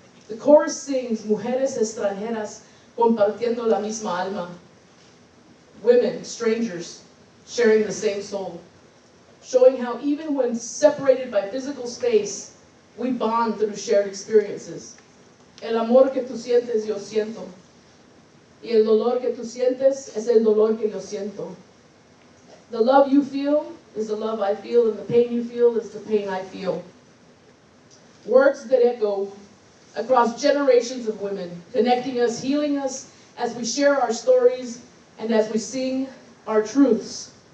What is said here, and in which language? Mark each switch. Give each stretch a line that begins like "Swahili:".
English: The chorus sings,
Spanish: mujeres extranjeras compartiendo la misma alma.
English: Women, strangers, sharing the same soul. Showing how even when separated by physical space, we bond through shared experiences.
Spanish: El amor que tú sientes, yo siento. Y el dolor que tú sientes es el dolor que yo siento.
English: The love you feel is the love I feel, and the pain you feel is the pain I feel. Words that echo across generations of women, connecting us, healing us, as we share our stories and as we sing our truths.